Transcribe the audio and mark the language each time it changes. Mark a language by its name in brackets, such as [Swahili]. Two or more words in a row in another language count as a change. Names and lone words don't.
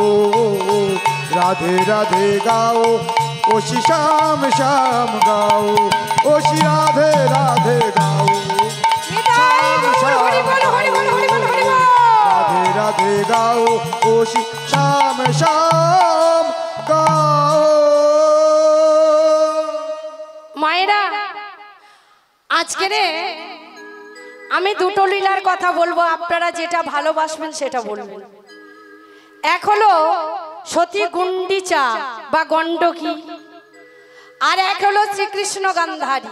[Hindi] राधे राधे गाओ, ओ श्री श्याम श्याम गाओ। ओ श्री राधे राधे गाओ, श्याम श्याम गाओ। राधे राधे गाओ, ओ श्री श्याम श्याम गाओ। [Bangla] মায়েরা, আজকে রে আমি দুটো লীলার কথা বলবো, আপনারা যেটা ভালোবাসবেন সেটা বলবেন। এক হলো সতী গুন্ডিচা বা গণ্ডকী, আর এক হলো শ্রীকৃষ্ণ গান্ধারী।